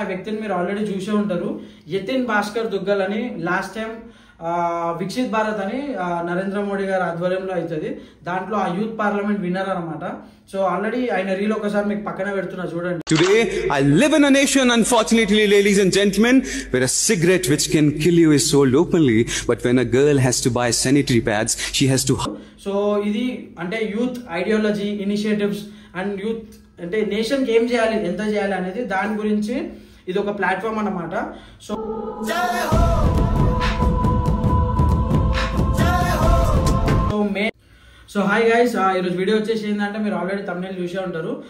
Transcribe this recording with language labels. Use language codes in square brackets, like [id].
[te] ఆ వ్యక్తిని మీరు ఆల్రెడీ చూసే ఉంటారు. యతిన్ భాస్కర్ దుగ్గల్ అని. లాస్ట్ టైం వికసిత్ భారత్ అని నరేంద్ర మోడీ గారి ఆధ్వర్యంలో అవుతుంది. దాంట్లో ఆ యూత్ పార్లమెంట్ విన్నర్ అనమాట. సో ఆల్రెడీ ఆయన రీల్ ఒకసారి మీకు పక్కన పెడుతున్నా చూడండి. [en] Today I live in a nation, unfortunately, ladies and gentlemen, where a cigarette which can kill you is sold openly, but when a girl has to buy sanitary pads, she has to. [te] So ఇది అంటే youth ideology, initiatives and youth అంటే నేషన్కి ఏం చేయాలి, ఎంత చేయాలి అనేది దాని గురించి ఇది ఒక ప్లాట్ఫామ్ అన్నమాట. సో సో హాయ్ గైస్, ఈరోజు వీడియో వచ్చేసి ఏంటంటే మీరు ఆల్రెడీ తమిళ చూసే ఉంటారు.